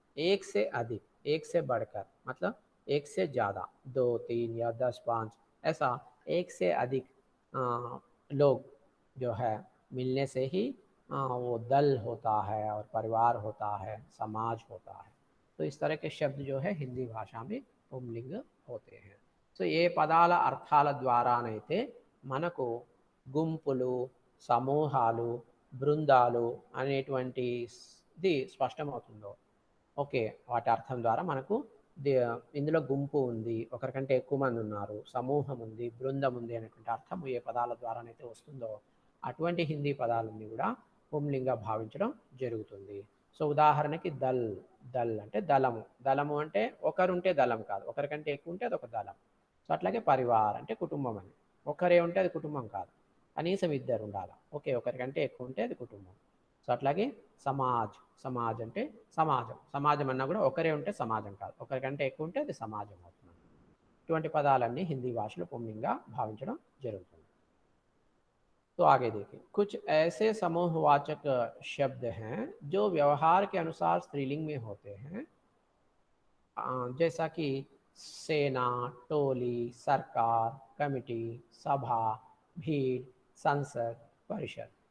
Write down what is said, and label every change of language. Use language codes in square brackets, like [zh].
[hi] एक से अधिक, एक से बढ़कर, मतलब एक से ज़्यादा, 2, 3 या 10, 5 ऐसा एक से अधिक लोग जो है मिलने से ही वो दल होता है और परिवार होता है, समाज होता है. तो इस तरह के शब्द जो है हिंदी भाषा में पुंलिंग होते हैं. [te] సో ఏ పదాల అర్థాల ద్వారానైతే మనకు గుంపులు, సమూహాలు, బృందాలు అనేటువంటిది స్పష్టమవుతుందో, ఓకే, వాటి అర్థం ద్వారా మనకు ఇందులో గుంపు ఉంది, ఒకరికంటే ఎక్కువ మంది ఉన్నారు, సమూహం ఉంది, బృందం ఉంది అనేటువంటి అర్థం ఏ పదాల ద్వారానైతే వస్తుందో అటువంటి హిందీ పదాలన్నీ కూడా పుంలింగా భావించడం జరుగుతుంది. సో ఉదాహరణకి దల్, దల్ అంటే దళము, దళము అంటే ఒకరుంటే దళం కాదు, ఒకరికంటే ఎక్కువ ఉంటే అది ఒక దళం. సో అట్లాగే పరివార్ అంటే కుటుంబం అని, ఒకరే ఉంటే అది కుటుంబం కాదు, కనీసం ఇద్దరు ఉండాలి, ఓకే, ఒకరికంటే ఎక్కువ ఉంటే అది కుటుంబం. సో అట్లాగే సమాజ్, సమాజ్ అంటే సమాజం, సమాజం అన్నా కూడా ఒకరే ఉంటే సమాజం కాదు, ఒకరికంటే ఎక్కువ ఉంటే అది సమాజం అవుతుంది. ఇటువంటి పదాలన్నీ హిందీ భాషలో పుంలింగా భావించడం జరుగుతుంది. [hi] तो आगे देखिए, कुछ ऐसे समूहवाचक शब्द हैं जो व्यवहार के अनुसार स्त्रीलिंग में होते हैं, जैसा कि सेना, टोली, सरकार, कमिटी, सभा, भीड़, संसद, परिषद.